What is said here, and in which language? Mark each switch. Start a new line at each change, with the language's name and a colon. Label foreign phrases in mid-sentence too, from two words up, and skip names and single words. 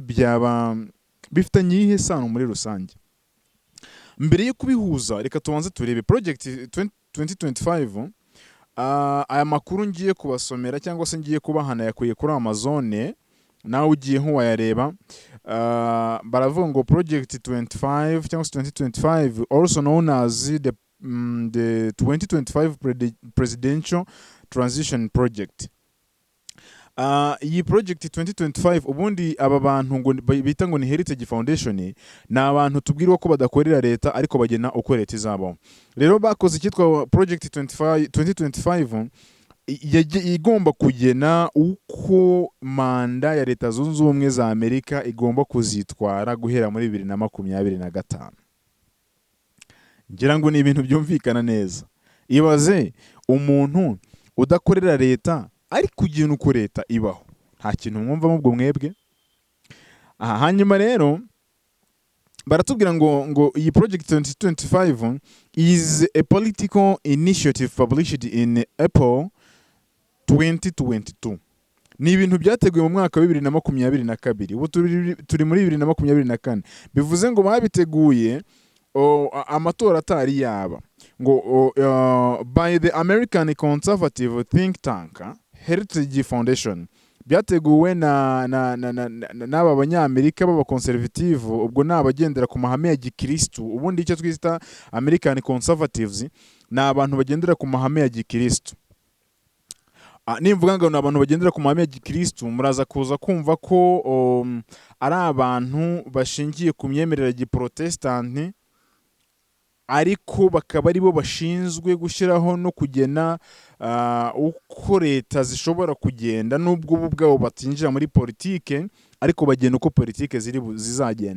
Kinyarwanda: Byaba bifitanye iyihe sano muri rusange? Mbere yo kubihuza, reka tubanze turebe Project 2025. Aya makuru ngiye kubasomera cyangwa se ngiye kubahana yakuye kuri Amazon, nawe ugiye wayareba. Baravuga ngo Project 25 cyangwa se 2025,
English: also known as the 2025 Presidential Transition Project.
Kinyarwanda: Iyi Project 2025 ubundi aba bantu ngo bita ngo ni Heritage Foundation, ni abantu tubwirwa ko badakorera leta ariko bagena uko leta izabaho. Rero bakoze icyitwa Project 2025 igomba kugena uko manda ya Leta Zunze Ubumwe za Amerika igomba kuzitwara guhera muri 2025. Ngira ngo ni ibintu byumvikana neza. Ibaze umuntu udakorera leta ari kugena uko leta ibaho, nta kintu mwumva mubwo mwebwe. Hanyuma rero baratubwira ngo iyi
English: Project 2025 is a political initiative published in April 2022.
Kinyarwanda: Ni ibintu byateguwe mu mwaka wa 2022, ubu turi muri 2024. Bivuze ngo babiteguye amatora atari yaba ngo
English: by the American conservative think tank Heritage Foundation.
Kinyarwanda: Byateguwe n'aba banyamerika b'aba conservative, ubwo n'abagendera ku mahame ya gikristo. Ubundi icyo twita
English: American conservatives
Kinyarwanda: ni abantu bagendera ku mahame ya gikristo. Nimvuga ngo n'abantu bagendera ku mahame ya gikristo, muraza kuza kumva ko ari abantu bashingiye ku myemerere ya giprotestanti, ariko bakaba ari bo bashinzwe gushyiraho no kugena uko leta zishobora kugenda, nubwo bo ubwabo batinjira muri politike, ariko bagena uko politike zizagenda.